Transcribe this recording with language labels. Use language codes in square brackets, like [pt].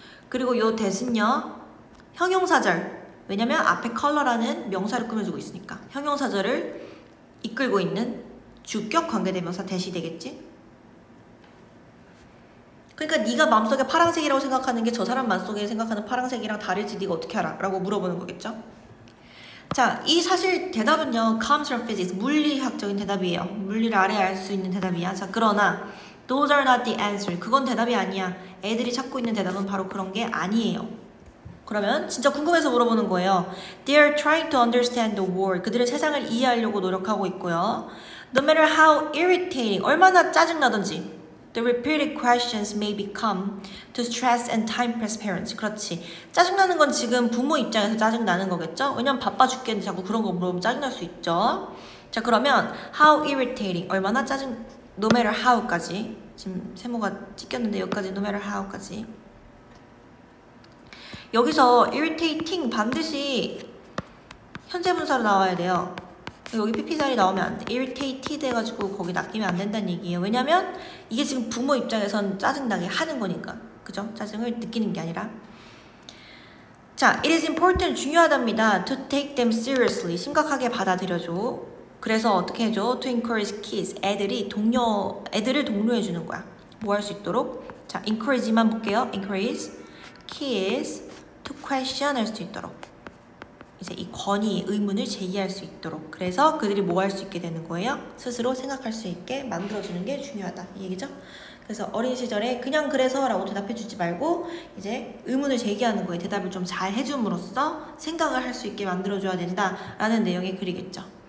[ko] 그리고 요 that은요 형용사절. 왜냐면 앞에 컬러라는 명사를 꾸며주고 있으니까 형용사절을 이끌고 있는 주격 관계대명사 that이 되겠지? 그러니까 네가 마음속에 파란색이라고 생각하는 게 저 사람 마음속에 생각하는 파란색이랑 다를지 네가 어떻게 알아? 라고 물어보는 거겠죠? 자, 이 사실 대답은요 [en] comes from physics, [ko] 물리학적인 대답이에요. 물리를 아래 알 수 있는 대답이야. 자, 그러나 [en] those are not the answer. [ko] 그건 대답이 아니야. 애들이 찾고 있는 대답은 바로 그런 게 아니에요. 그러면 진짜 궁금해서 물어보는 거예요. [en] They are trying to understand the world. [ko] 그들은 세상을 이해하려고 노력하고 있고요. [en] No matter how irritating, [ko] 얼마나 짜증나든지 [en] The repeated questions may become to stress and time-pressed parents. [ko] 그렇지. 짜증나는 건 지금 부모 입장에서 짜증나는 거겠죠? 왜냐면 바빠 죽겠는데 자꾸 그런 거 물어보면 짜증날 수 있죠. 자, 그러면 [en] how irritating, 얼마나 짜증, no matter how까지. [ko] 지금 세모가 찍혔는데 여기까지 no matter how까지. 여기서 irritating 반드시 현재분사로 나와야 돼요. 여기 pp자리 나오면 안 돼. irritated 해가지고 거기 낚이면 안 된다는 얘기예요. 왜냐면 이게 지금 부모 입장에선 짜증나게 하는 거니까. 그죠? 짜증을 느끼는 게 아니라. [en] 자, it is important, [ko] 중요하답니다. [en] to take them seriously, [ko] 심각하게 받아들여줘. 그래서 어떻게 해줘? [en] to encourage kids, [ko] 애들을 독려해주는 거야. 뭐 할 수 있도록? 자, encourage만 볼게요. [en] encourage kids to question [ko] 할 수 있도록. 이제 이 권위, 의문을 제기할 수 있도록. 그래서 그들이 뭐 할 수 있게 되는 거예요? 스스로 생각할 수 있게 만들어주는 게 중요하다. 이 얘기죠? 그래서 어린 시절에 그냥 그래서 라고 대답해주지 말고 이제 의문을 제기하는 거에 대답을 좀 잘 해줌으로써 생각을 할 수 있게 만들어줘야 된다 라는 내용의 글이겠죠.